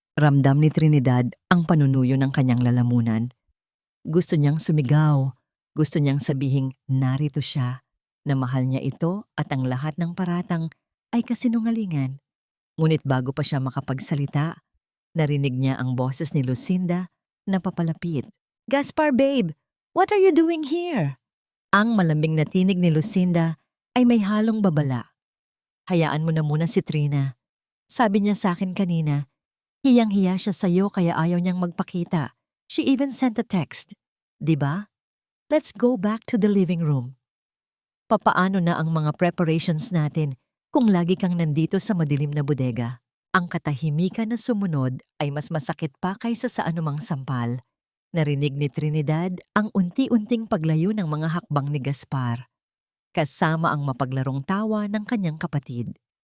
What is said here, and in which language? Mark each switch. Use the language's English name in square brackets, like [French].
[Filipino] Ramdam ni Trinidad ang panunuyo ng kanyang lalamunan. Gusto niyang sumigaw. Gusto niyang sabihing narito siya, na mahal niya ito at ang lahat ng paratang ay kasinungalingan. Ngunit bago pa siya makapagsalita, narinig niya ang boses ni Lucinda na papalapit. [English] Gaspar, babe, what are you doing here? [Filipino] Ang malambing na tinig ni Lucinda ay may halong babala. Hayaan mo na muna si Trina. Sabi niya sa akin kanina, hiyang-hiya siya sa'yo kaya ayaw niyang magpakita. [English] She even sent a text. [Filipino] 'Di ba? [English] Let's go back to the living room. [Filipino] Papaano na ang mga preparations natin kung lagi kang nandito sa madilim na bodega? Ang katahimikan na sumunod ay mas masakit pa kaysa sa anumang sampal. Narinig ni Trinidad ang unti-unting paglayo ng mga hakbang ni Gaspar, kasama ang mapaglarong tawa ng kanyang kapatid.